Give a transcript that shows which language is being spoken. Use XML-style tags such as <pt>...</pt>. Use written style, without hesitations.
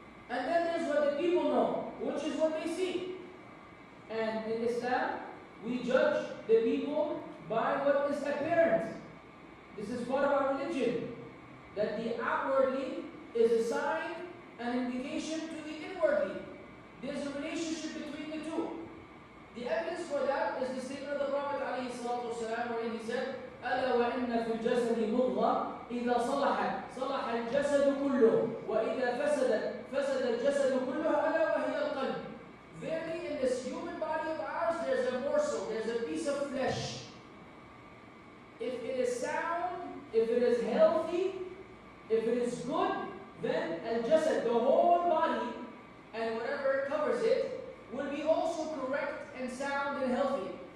<en>And then there's what the people know, which is what they see. And in Islam, we judge the people by what is apparent. This is part of our religion. That the outwardly is a sign, an indication to the inwardly. There's a relationship between the two. The evidence for that is the statement of the Prophet ﷺ, wherein he said,</en> <ar>أَلَا وَإِنَّ فِي الْجَسَدِ مُضْغَةً إِذَا صَلَحَتْ صَلَحَ الْجَسَدُ كُلُّهُ وَإِذَا فَسَدَتْ فَسَدَ الْجَسَدُ كُلُّهُ أَلَا وَهِيَ الْقَلْبُ.</ar> <en>Verily in this human body of ours, there's a morsel, there's a piece of flesh. If it is sound, if it is healthy, if it is good, then al-jasad, the whole body, and whatever covers it, will be also correct and sound and healthy.</en>